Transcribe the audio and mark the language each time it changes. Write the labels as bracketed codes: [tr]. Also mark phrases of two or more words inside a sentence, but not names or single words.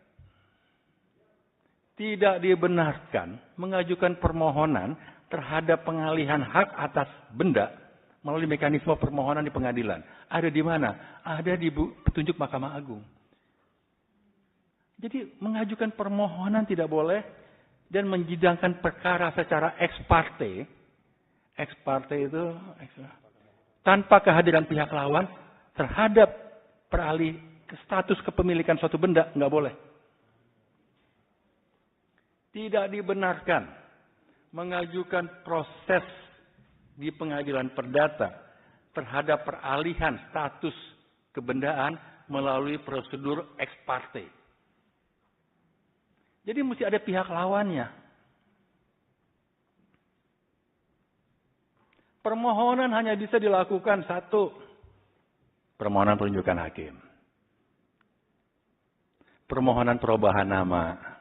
[id] Tidak dibenarkan mengajukan permohonan terhadap pengalihan hak atas benda melalui mekanisme permohonan di pengadilan. Ada di mana? Ada di petunjuk Mahkamah Agung. Jadi mengajukan permohonan tidak boleh dan menjidangkan perkara secara [la] ex parte. Ex parte [id] itu tanpa kehadiran pihak lawan terhadap peralih status kepemilikan suatu benda nggak boleh. Tidak dibenarkan mengajukan proses di pengadilan perdata terhadap peralihan status kebendaan melalui prosedur [la] ex parte. [id] Jadi mesti ada pihak lawannya. Permohonan hanya bisa dilakukan satu. Permohonan penunjukan hakim. Permohonan perubahan nama.